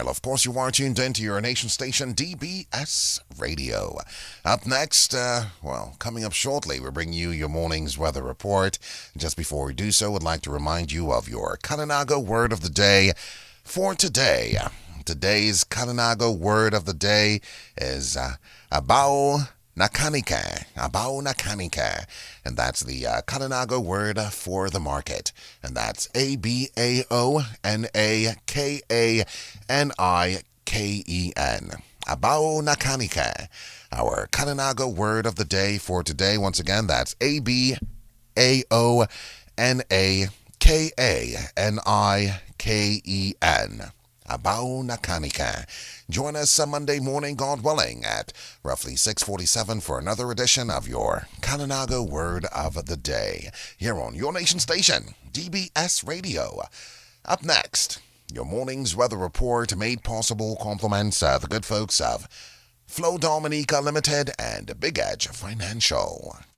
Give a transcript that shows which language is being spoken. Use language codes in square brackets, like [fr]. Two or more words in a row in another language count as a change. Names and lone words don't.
[en] Of course, you are tuned into your nation station, DBS Radio. Up next, coming up shortly, we'll bring you your morning's weather report. Just before we do so, I'd like to remind you of your Kananago word of the day for today. Today's Kananago word of the day is [crb] abao nakanika. Abao nakanika. [en] And that's the Kananago word for the market. And that's ABAONAKANIKEN. [crb] Abao nakanika. [en] Our Kananago word of the day for today. Once again, that's ABAONAKANIKEN. [crb] Abao nakanika. [en] Join us Monday morning, God willing, at roughly 6:47 for another edition of your Kananago Word of the Day, here on your nation station, DBS Radio. Up next, your morning's weather report made possible compliments of the good folks of Flow Dominica Limited and Big Edge Financial.